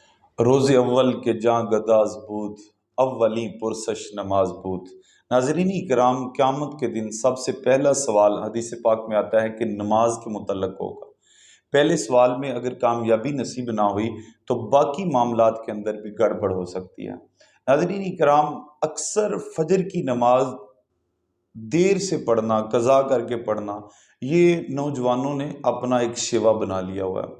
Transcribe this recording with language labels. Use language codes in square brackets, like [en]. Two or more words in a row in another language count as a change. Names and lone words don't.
[fa] روز اول کے جاں گداز بود، اولیں پرسش نماز بود۔ [ur] ناظرین اکرام، قیامت کے دن سب سے پہلا سوال حدیث پاک میں آتا ہے کہ نماز کے متعلق ہوگا۔ پہلے سوال میں اگر کامیابی نصیب نہ ہوئی تو باقی معاملات کے اندر بھی گڑبڑ ہو سکتی ہے۔ ناظرین اکرام، اکثر فجر کی نماز دیر سے پڑھنا، قضا کر کے پڑھنا، یہ نوجوانوں نے اپنا ایک شیوا بنا لیا ہوا ہے۔